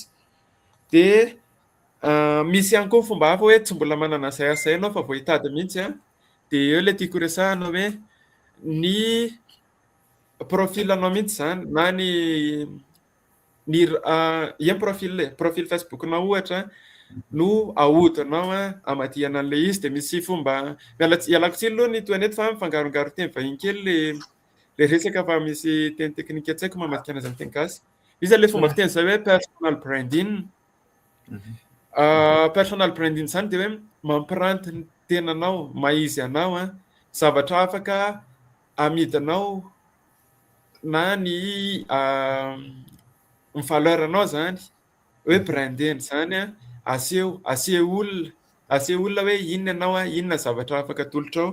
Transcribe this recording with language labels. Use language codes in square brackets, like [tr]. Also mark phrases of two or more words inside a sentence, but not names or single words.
[mg] De misy ihany koa fomba hafa hoe tsy mbola manana zay asa ianao fa vao hitady mihitsy de eo le tiako resahana hoe ny profilanao mihitsy zany na ny profil Facebook na ohatra no ahodinao amadihana an'le izy de misy fomba ialako tsiny aloha ny toaneto fa mifangarongaro teny vahiny kely le resaka fa misy teny teknika tsy haiko mamadika anazy amin'ny teny gasy. Misy le fomba fiteny zay hoe [en] personal branding. Personal branding [mg] zany de hoe mampiranty ny tenanao, maizy anao zavatra afaka amidinao na ny valeur anao zany hoe branding zany aseho olona hoe inona anao inona zavatra afaka atolotrao.